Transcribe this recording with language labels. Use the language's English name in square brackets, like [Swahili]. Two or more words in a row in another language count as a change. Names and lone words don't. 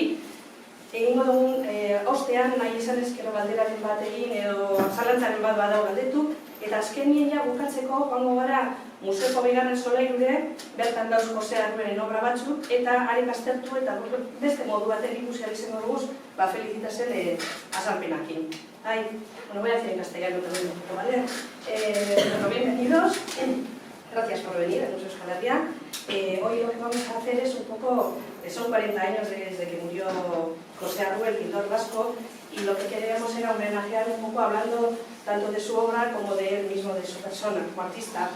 [Basque] Egingo dugun, ostean nahi izan ezkero galderaren bat egin edo zalantzaren bat badau galdetu, eta azkenien ja bukatzeko joango gara museoko bigarren solairure, bertan dauz Jose Arrueren obra batzuk, eta arek aztertu eta beste modu baten ikusi izango duguz, Felicitasen azalpenakin. [Spanish] Voy a hacer en castellano también un poco, ¿vale? Bienvenidos. Gracias por venir a Museo Euskal Herria. Hoy lo que vamos a hacer es un poco, son 40 años desde que murió Jose Arrue, el pintor vasco, y lo que queríamos era homenajear un poco hablando tanto de su obra como de él mismo, de su persona como artista.